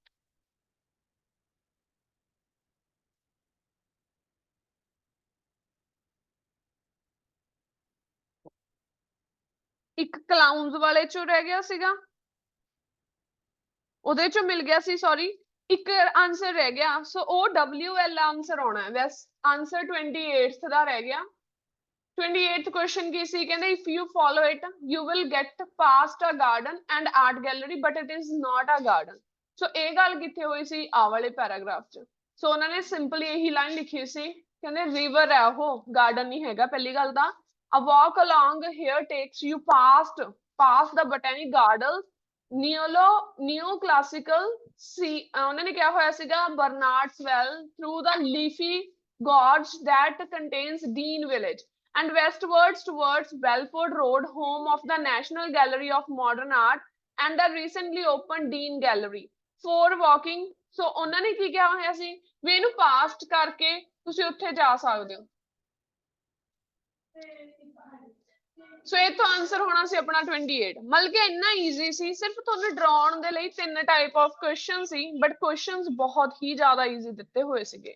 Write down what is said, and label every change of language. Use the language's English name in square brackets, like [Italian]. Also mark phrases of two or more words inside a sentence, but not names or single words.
[Punjabi] ਇੱਕ ਕਲਾਊਨਸ ਵਾਲੇ ਚੋਂ ਰਹਿ ਗਿਆ ਸੀਗਾ, ਉਹਦੇ ਚੋਂ ਮਿਲ ਗਿਆ ਸੀ, ਸੌਰੀ ਇੱਕ ਆਨਸਰ ਰਹਿ ਗਿਆ। ਸੋ ਉਹ WL ਆਨਸਰ ਆਉਣਾ ਹੈ। ਵੈਸੇ ਆਨਸਰ 28th ਦਾ ਰਹਿ ਗਿਆ। [English] 28th [Punjabi] ਕਵੇਸ਼ਚਨ ਕੀ ਸੀ, ਕਹਿੰਦੇ [English] if you follow it you will get past a garden and art gallery but it is not a garden। [Punjabi] so ਇਹ ਗੱਲ ਕਿੱਥੇ ਹੋਈ ਸੀ, ਆ ਵਾਲੇ ਪੈਰਾਗ੍ਰਾਫ ਚ। ਸੋ ਉਹਨਾਂ ਨੇ ਸਿੰਪਲੀ ਇਹੀ ਲਾਈਨ ਲਿਖੀ ਸੀ, ਕਹਿੰਦੇ ਰਿਵਰ ਹੈ ਉਹ, ਗਾਰਡਨ ਨਹੀਂ ਹੈਗਾ। ਪਹਿਲੀ ਗੱਲ ਤਾਂ [English] a walk along here takes you past the botanic garden neoclassical [Punjabi] ਸੀ, ਉਹਨਾਂ ਨੇ ਕਿਹਾ ਹੋਇਆ ਸੀਗਾ [English] ਬਰਨਾਰਡਸ ਵੈਲ through the leafy gorge that contains Dean village and westwards towards Belford Road, home of the National Gallery of Modern Art and the recently opened Dean Gallery for walking। [Punjabi] ਸੋ ਉਹਨਾਂ ਨੇ ਕੀ ਕਿਹਾ ਹੋਇਆ ਸੀ ਵੀ ਇਹਨੂੰ ਪਾਸਟ ਕਰਕੇ ਤੁਸੀਂ ਉੱਥੇ ਜਾ ਸਕਦੇ ਹੋ। ਸੋ ਇਹ ਤੋਂ ਆਨਸਰ ਹੋਣਾ ਸੀ ਆਪਣਾ 28। ਮਤਲਬ ਕਿ ਇੰਨਾ ਈਜ਼ੀ ਸੀ, ਸਿਰਫ ਤੁਹਾਨੂੰ ਡਰਾਉਣ ਦੇ ਲਈ 3 [English] type of question [Punjabi] ਸੀ, ਬਟ ਕੁਐਸਚਨਸ ਬਹੁਤ ਹੀ ਜ਼ਿਆਦਾ ਈਜ਼ੀ ਦਿੱਤੇ ਹੋਏ ਸੀਗੇ।